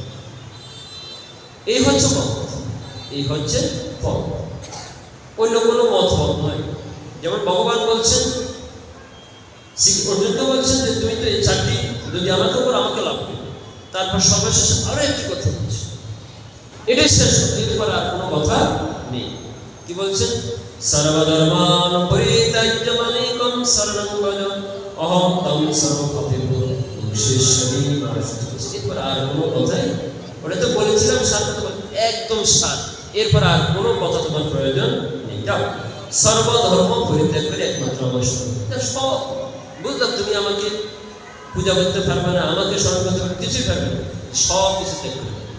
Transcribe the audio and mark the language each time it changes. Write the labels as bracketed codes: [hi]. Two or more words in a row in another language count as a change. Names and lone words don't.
[bn] এই হচ্ছে পথ, এই হচ্ছে পথ, অন্য কোনো মত পথ নয়। যেমন ভগবান বলছেন, শ্রী অর্জুনকে বলছেন যে তুমি তো এই চারটি যদি আমাকে উপর আমাকে লাভ করবে। তারপর সর্বশেষে আরো একটি কথা বলছে, এটাই শেষ, এরপর আর কোনো কথা নেই। কি বলছেন? [sa] সর্বধর্মান পরিত্যাজ্য মামেকং শরণং ব্রজ অহং তং সর্বপাপেভ্যো মোক্ষয়িষ্যামি মা শুচি। [bn] এরপর আর কোনো কথাই, ওটা তো বলেছিলাম সাত কথা, একদম সাত, এরপর আর কোনো কথা তোমার প্রয়োজন নেই। যাও সর্বধর্ম পরিত্যাগ করে একমাত্র আমার শরণ। সব বুঝলাম, তুমি আমাকে পূজা করতে পারবে না, আমাকে স্মরণ করতে পারবে, কিছুই পারবে না, সব কিছু ত্যাগ করে।